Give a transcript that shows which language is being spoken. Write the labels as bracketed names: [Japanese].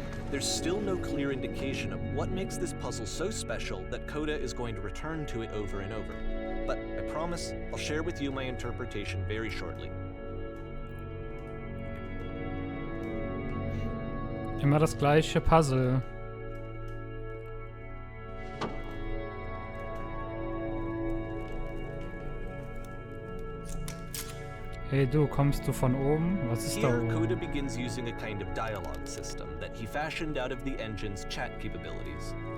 [English] There's still no clear indication of what makes this puzzle so special that Coda is going to return to it over and over. But I promise I'll share with you my interpretation very shortly. [German] Immer das gleiche Puzzle. Hey du, kommst du von oben? Was ist da [English] Here, [German] oben? [English] Coda begins using a kind of dialogue system that he fashioned out of the engine's chat capabilities.